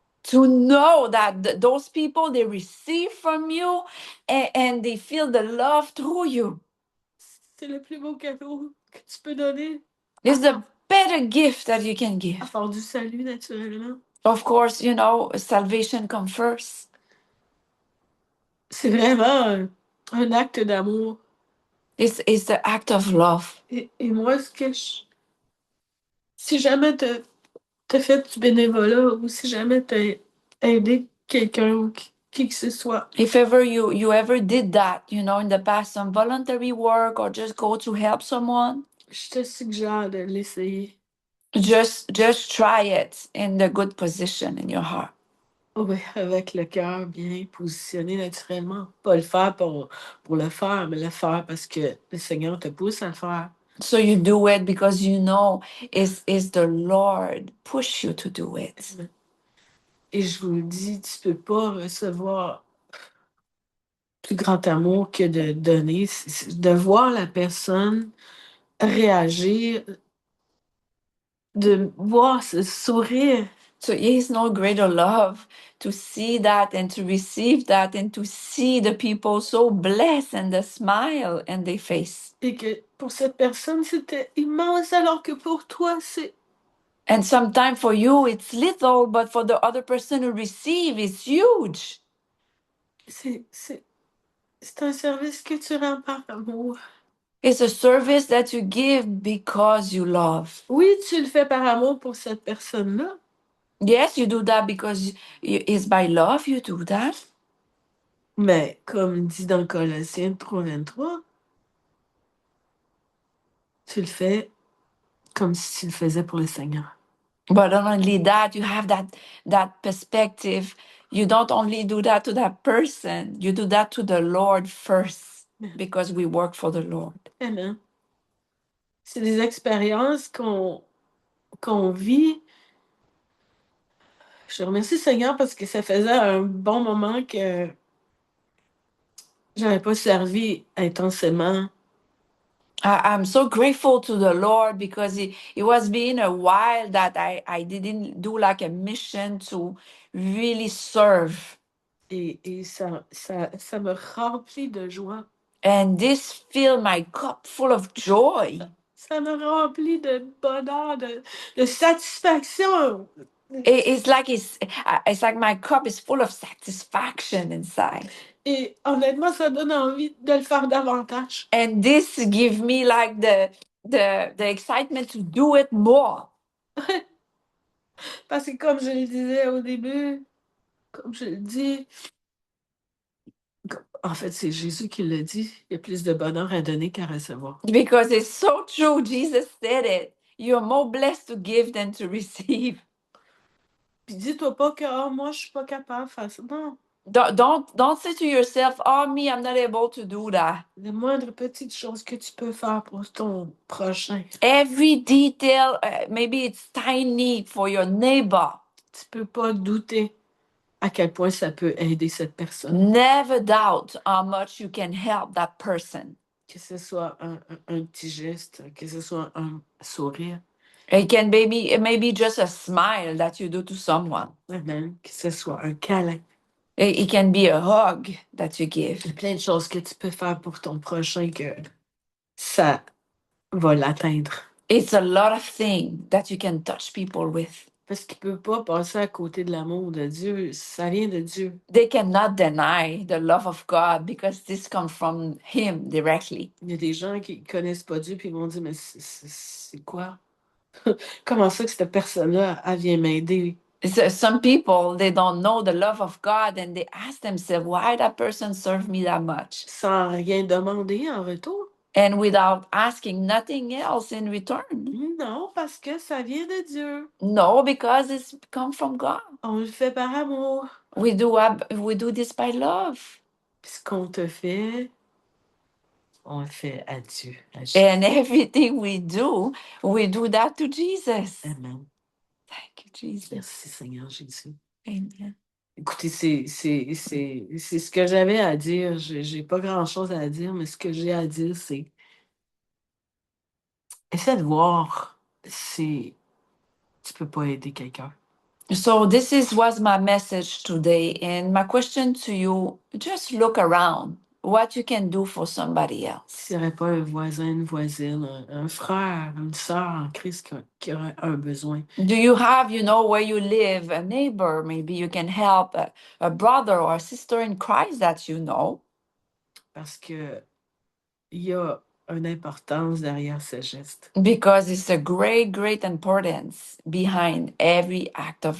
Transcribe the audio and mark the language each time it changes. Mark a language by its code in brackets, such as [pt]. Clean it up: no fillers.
[en] To know that those people, they receive from you and they feel the love through you. [fr] C'est le plus beau cadeau que tu peux donner. [en] It's the better gift that you can give. [fr] À part du salut, naturellement. [en] Of course, you know, salvation comes first. [fr] C'est vraiment un acte d'amour. [en] It's the act of love. [fr] Et moi, si jamais t'as fait du bénévolat ou si jamais t'as aidé quelqu'un ou qui que ce soit, [en] If ever you ever did that, you know, in the past, some voluntary work or just go to help someone, [fr] je te suggère de l'essayer. [en] just try it in the good position in your heart. [fr] Oui, avec le cœur bien positionné naturellement. Pas le faire pour le faire, mais le faire parce que le Seigneur te pousse à le faire. [en] So you do it because you know is the Lord push you to do it. [fr] Et je vous le dis, tu peux pas recevoir plus grand amour que de donner. De voir la personne réagir, de voir ce sourire. [en] So it is no greater love to see that and to receive that and to see the people so blessed and the smile in their face. [fr] Et que pour cette personne, c'était immense, alors que pour toi, [en] And sometimes for you it's little, but for the other person who receive it's huge. [fr] c'est, c'est, c'est un service que tu rends par amour. [en] It's a service that you give because you love. [fr] Oui, tu le fais par amour pour cette personne-là, [en] Yes, you do that because it's by love you do that. [fr] mais comme dit dans Colossiens 3:23, tu le fais comme si tu le faisais pour le Seigneur. [en] But not only that, you have that perspective. You don't only do that to that person, you do that to the Lord first because we work for the Lord. Amen. [fr] C'est des expériences qu'on vit. Je remercie le Seigneur parce que ça faisait un bon moment que j'avais pas servi intensément. [en] I'm so grateful to the Lord because it was been a while that I didn't do like a mission to really serve. [fr] Et ça me remplit de joie. [en] And this filled my cup full of joy. [fr] Ça me remplit de bonheur, de satisfaction. [en] It's like my cup is full of satisfaction inside. [fr] Et honnêtement, ça donne envie de le faire davantage. [en] And this gives me like the excitement to do it more. [fr] Parce que comme je le disais au début, comme je le dis, en fait, c'est Jésus qui l'a dit, il y a plus de bonheur à donner qu'à recevoir. [en] Because it's so true. Jesus said it. You're more blessed to give than to receive. [fr] Puis dis-toi pas que oh, moi, je suis pas capable de faire ça. Non, [en] Don't say to yourself, oh me, I'm not able to do that. [fr] la moindre petite chose que tu peux faire pour ton prochain, [en] Every detail, maybe it's tiny for your neighbor. [fr] tu peux pas douter à quel point ça peut aider cette personne. [en] Never doubt how much you can help that person. [fr] Que ce soit un petit geste, que ce soit un sourire, [en] It can maybe just a smile that you do to someone. [fr] même que ce soit un câlin. [en] It can be a hug that you [fr] Il y a [en] give. [fr] plein de choses que tu peux faire pour ton prochain que ça va l'atteindre. [en] It's a lot of things that you can touch people with. [fr] Parce qu'il peut pas passer à côté de l'amour de Dieu. Ça vient de Dieu. [en] They cannot deny the love of God because this comes from Him directly. [fr] Il y a des gens qui connaissent pas Dieu puis ils vont dire mais c'est quoi? Comment ça que cette personne-là, elle vient m'aider? [en] So some people they don't know the love of God and they ask themselves why that person served me that much [fr] Sans rien demander en retour? [en] and without asking nothing else in return. [fr] Non, parce que ça vient de Dieu. [en] No, because it's come from God. [fr] On le fait par amour. [en] We do this by love. [fr] Puis ce qu'on te fait, on le fait à Dieu. À Jésus. [en] And everything we do that to Jesus. Amen. Thank you, Jesus. [fr] Merci Seigneur Jésus. Amen. Écoutez, c'est ce que j'avais à dire. J'ai pas grand-chose à dire, mais ce que j'ai à dire, c'est essaie de voir si tu peux pas aider quelqu'un. [en] So was my message today. And my question to you, just look around what you can do for somebody else. [fr] S'il n'y aurait pas un voisin, une voisine, un frère, une sœur en Christ qui aurait un besoin. [en] Do you have, where you live, a neighbor? Maybe you can help a brother or a sister in Christ that you know. [fr] Parce que il y a une importance derrière ce geste. [en] Because it's a great, great importance behind every act of